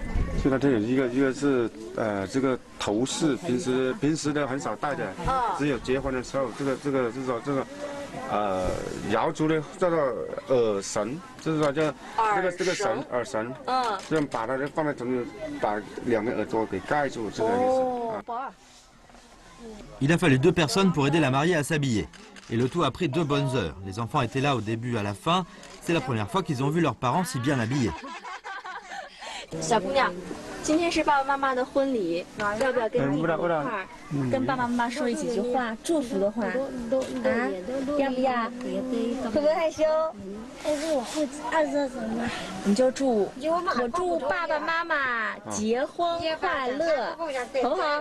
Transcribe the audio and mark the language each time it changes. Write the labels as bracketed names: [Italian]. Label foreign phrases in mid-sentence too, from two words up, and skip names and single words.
[Chinese] 最大特点一个是这个头饰，平时的很少戴的，只有结婚的时候，这个就是说这个。瑶族的叫做耳绳，就是说叫这个绳耳绳，这样把它放在中间，把两个耳朵给盖住，这个意思。 [French] Il a fallu 2 personnes pour aider la mariée à s'habiller. Et le tout a pris 2 bonnes heures. Les enfants étaient là au début, à la fin. C'est la première fois qu'ils ont vu leurs parents si bien habillés. [Chinese] 小姑娘，今天是爸爸妈妈的婚礼，要不要跟弟弟一块儿跟爸爸妈妈说几句话，祝福的话？啊，要不要？会不会害羞？我会20什么？你就祝我祝爸爸妈妈结婚快乐，好不好？